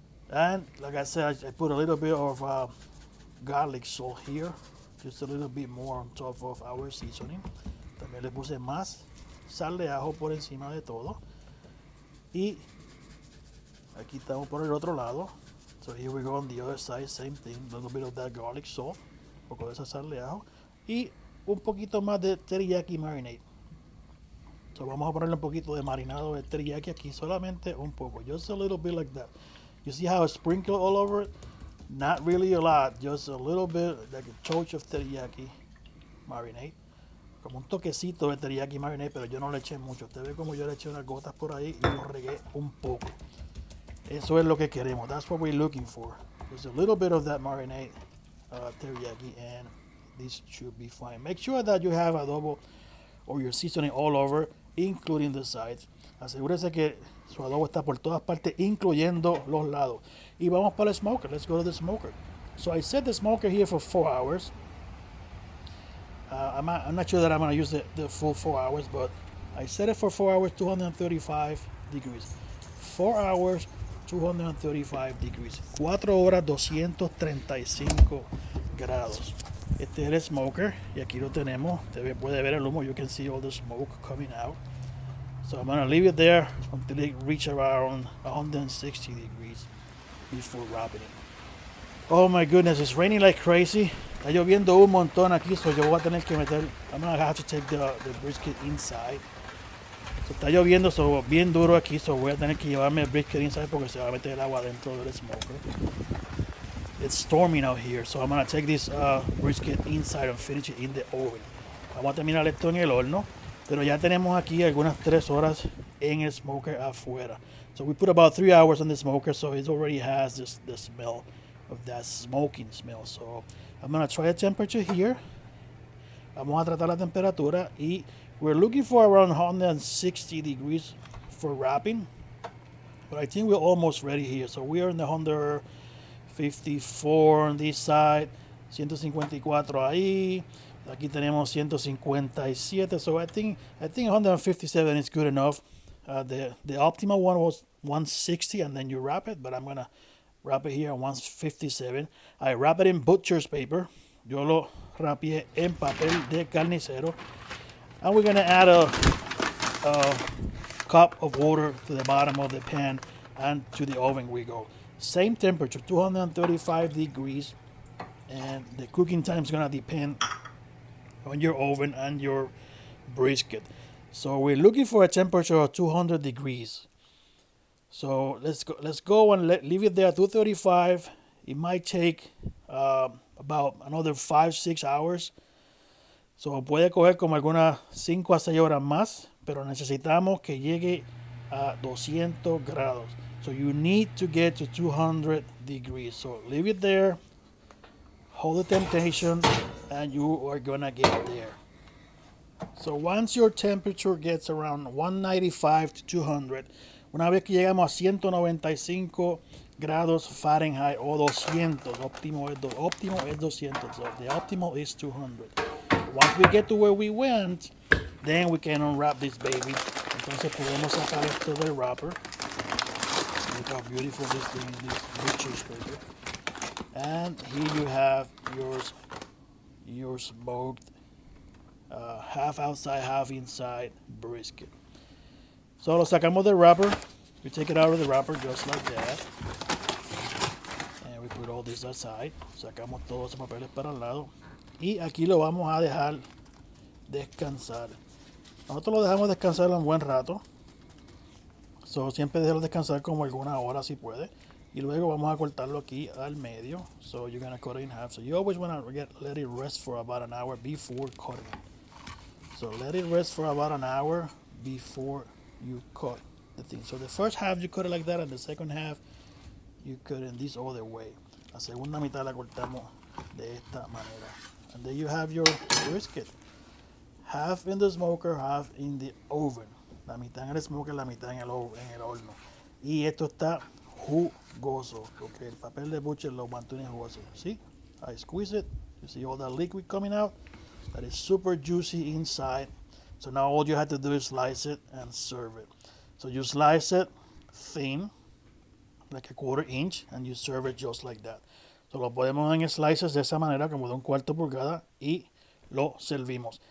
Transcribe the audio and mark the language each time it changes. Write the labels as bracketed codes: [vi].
[en] And like I said, I put a little bit of garlic salt here, just a little bit more on top of our seasoning. [es] También le puse más sal de ajo por encima de todo. Y aquí estamos por el otro lado. [en] So here we go on the other side, same thing, a little bit of that garlic salt, [es] un poco de esa sal de ajo y un poquito más de teriyaki marinade. [en] So [es] vamos a ponerle un poquito de marinado de teriyaki aquí, solamente un poco, [en] just a little bit like that. You see how I sprinkle all over it? Not really a lot, just a little bit, like a touch of teriyaki marinade. [es] Como un toquecito de teriyaki marinade, pero yo no le eché mucho. Usted ve como yo le eché unas gotas por ahí y lo regué un poco. Eso es lo que queremos. [en] That's what we're looking for. Just a little bit of that marinade teriyaki, and this should be fine. Make sure that you have adobo or your seasoning all over, including the sides. [es] Asegúrese que su adobo está por todas partes, incluyendo los lados. Y vamos para el smoker. [en] Let's go to the smoker. So I set the smoker here for 4 hours. I'm not sure that I'm going to use the full 4 hours, but I set it for 4 hours, 235 degrees. 4 hours, 235 degrees. [es] 4 horas, 235 grados. Este es el smoker y aquí lo tenemos. Usted puede ver el humo. [en] You can see all the smoke coming out. So I'm going to leave it there until it reaches around 160 degrees before wrapping it. Oh my goodness, it's raining like crazy. [es] Está lloviendo un montón aquí, so yo voy a tener que meter, [en] I'm going to have to take the brisket inside. [es] So está lloviendo, so bien duro aquí, so voy a tener que llevarme el brisket inside porque se va a meter el agua dentro del smoker. [en] It's storming out here, so I'm going to take this brisket inside and finish it in the oven. [es] Vamos a terminar esto en el horno, pero ya tenemos aquí algunas 3 horas en el smoker afuera. [en] So we put about 3 hours on the smoker, so it already has the smell of that smoking smell. So I'm going to try the temperature here. [es] Vamos a tratar la temperatura y [en] we're looking for around 160 degrees for wrapping. But I think we're almost ready here. So we are in the 154 on this side, [es] 154 ahí. Aquí tenemos 157. [en] So I think 157 is good enough. The optimal one was 160 and then you wrap it, but I'm going to wrap it here at 157. I wrap it in butcher's paper. [es] Yo lo rapié en papel de carnicero. [en] And we're going to add a cup of water to the bottom of the pan, and to the oven we go. Same temperature, 235 degrees. And the cooking time is going to depend on your oven and your brisket. So we're looking for a temperature of 200 degrees. So let's go and leave it there at 235. It might take about another 5-6 hours. [es] So puede coger como algunas 5 a 6 horas más, pero necesitamos que llegue a 200 grados. [en] So you need to get to 200 degrees. So leave it there, hold the temptation, and you are gonna get there. So once your temperature gets around 195 to 200, [es] una vez que llegamos a 195 grados Fahrenheit o 200, óptimo es 200, [en] so the optimal is 200. Once we get to where we went, then we can unwrap this baby. [es] Entonces podemos sacar esto del wrapper. [en] Look how beautiful this thing is, this butcher's paper. And here you have your smoked half outside, half inside brisket. So [es] lo sacamos del wrapper. [en] We take it out of the wrapper just like that. And we put all this aside. [es] Sacamos todos los papeles para el lado. Y aquí lo vamos a dejar descansar. Nosotros lo dejamos descansar un buen rato. So, siempre dejarlo descansar como alguna hora si puede. Y luego vamos a cortarlo aquí al medio. [en] So you're going to cut it in half. So you always want to let it rest for about an hour before cutting. So let it rest for about an hour before you cut the thing. So the first half you cut it like that, and the second half you cut it this other way. [es] La segunda mitad la cortamos de esta manera. [en] And then you have your brisket. Half in the smoker, half in the oven. [es] La mitad en el smoker, la mitad en el horno. Y esto está jugoso, porque el papel de butcher lo mantiene jugoso. [en] See? I squeeze it. You see all that liquid coming out? That is super juicy inside. So now all you have to do is slice it and serve it. So you slice it thin, like a 1/4 inch, and you serve it just like that. [es] So lo ponemos en slices de esa manera, como de 1/4 pulgada, y lo servimos.